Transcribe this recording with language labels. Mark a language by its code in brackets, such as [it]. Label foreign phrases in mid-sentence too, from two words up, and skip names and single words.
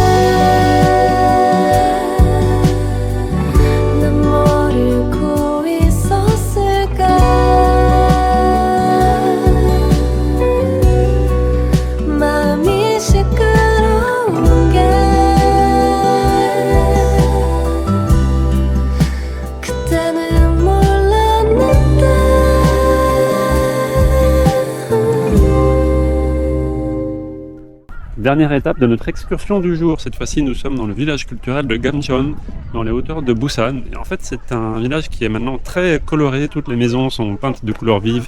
[ko] 난 모르고 있었을까 마음이 시끄러운 게 그때는 몰랐는데 [fr] Dernière étape de notre excursion du jour. Cette fois-ci, nous sommes dans le village culturel de Gamcheon, dans les hauteurs de Busan. Et en fait, c'est un village qui est maintenant très coloré. Toutes les maisons sont peintes de couleurs vives.